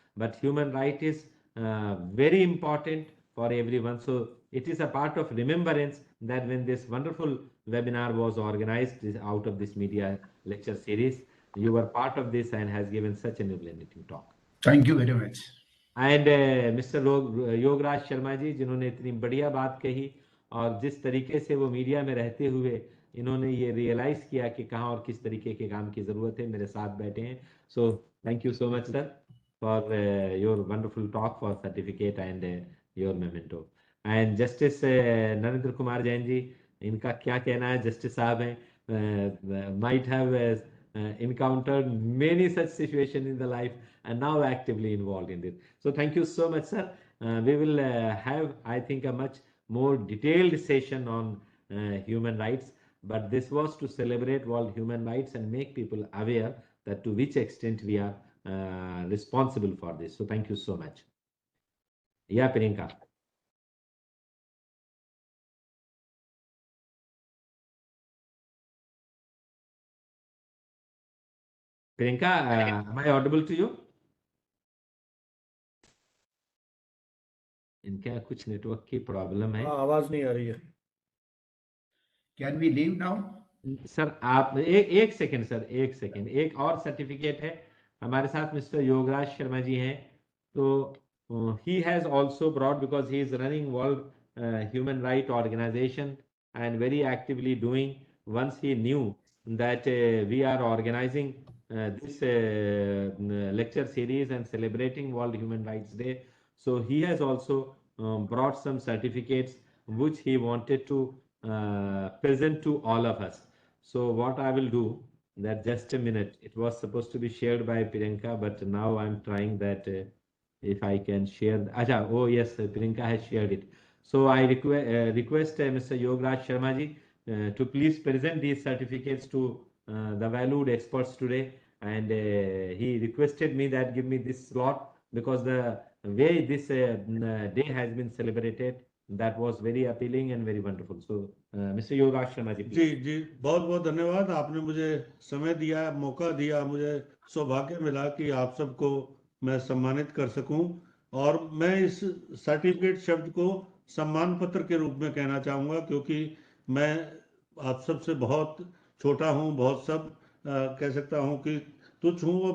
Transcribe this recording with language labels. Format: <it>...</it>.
<en>But human right is very important for everyone. So it is a part of remembrance that when this wonderful webinar was organized out of this media lecture series, you were part of this and has given such an illuminating talk. Thank you very much.</en> <hi>And mister Yograj Sharma ji, जिन्होंने इतनी बढ़िया बात कही और जिस तरीके से वो मीडिया में रहते हुए इन्होंने ये रियलाइज किया कि कहाँ और किस तरीके के काम की जरूरत है, मेरे साथ बैठे हैं.</hi> <en>So thank you so much sir for your wonderful talk, for certificate and your memento.</en> <hi>And justice Narendra Kumar Jain ji, इनका क्या कहना है? जस्टिस साहब हैं,</hi> <en>Might have encountered many such situations in the life and now actively involved in it. So thank you so much, sir. We will have, I think, a much more detailed session on human rights, but this was to celebrate World Human Rights and make people aware that to which extent we are responsible for this. So thank you so much. Yeah, Priyanka. Priyanka, am I audible to you?</en> <hi>इनका कुछ network की problem है. आवाज नहीं आ रही है.</hi> <en>Can we leave now?</en> <hi>Sir आप एक सेकंड सर, एक सेकंड. एक और सर्टिफिकेट है हमारे साथ, मिस्टर योगराज शर्मा जी हैं.</hi> <en>तो he has also brought, because he is running World Human Rights Organization and very actively doing, once he knew that we are organizing this lecture series and celebrating World Human Rights Day, so he has also brought some certificates which he wanted to present to all of us. So what I will do, that just a minute, it was supposed to be shared by Priyanka, but now I'm trying that if I can share. Acha, oh yes, Priyanka has shared it. So I request Mr. Yograj Sharma ji to please present these certificates to the valued experts today. And he requested me that give me this slot, because the way this day has been celebrated, that was very appealing and very wonderful. So Mr. Yograj Sharma ji,</en> <hi>ji</hi> <en>please.</en> <hi>जी, बहुत बहुत धन्यवाद. आपने मुझे समय दिया, मौका दिया, मुझे सौभाग्य मिला कि आप सबको मैं सम्मानित कर सकूं. और मैं इस सर्टिफिकेट शब्द को सम्मान पत्र के रूप में कहना चाहूँगा, क्योंकि मैं आप सबसे बहुत छोटा हूँ, बहुत सब कह सकता हूँ कि तुच्छ हूँ.</hi>